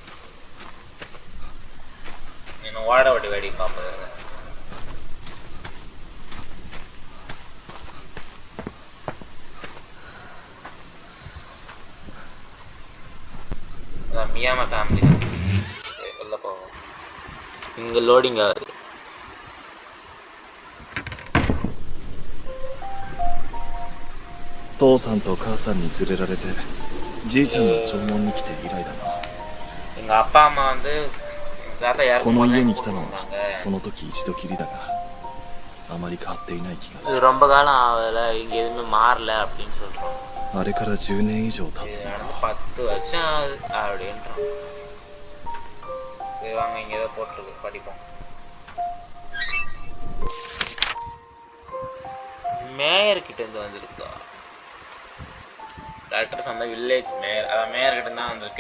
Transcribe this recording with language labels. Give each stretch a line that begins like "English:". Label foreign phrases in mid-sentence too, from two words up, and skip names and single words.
Tamil: என்ன ஓட வட்டி வேடி பார்ப்பது. மியாமா ஃபேமிலி உள்ள போவோம். இங்க லோடிங் ஆகுது.
Japanese: 父さんと母さんに連れられてじいちゃんが縄文に来て以来だな。
Tamil: எங்க அப்பா அம்மா வந்து
Japanese: この家に来たのはその時一度きりだがあまり変わっていない気がする。
Tamil: ரொம்ப காலம் ஆகல, இங்க எதுவுமே மாறல அப்படின்னு சொல்றோம்.
Japanese: あれから10年以上経つな。
Tamil: 10 வருஷம் ஆகுது அப்படின்றோம். சரி வாங்க, இங்க ஏதோ போட்டிருக்கு படிப்போம். மேயர் கிட்ட இருந்து வந்திருக்கா. டாக்டர் அந்த
English: village mayor,
Tamil: அதான் மேயர் கிட்ட தான் வந்திருக்கு.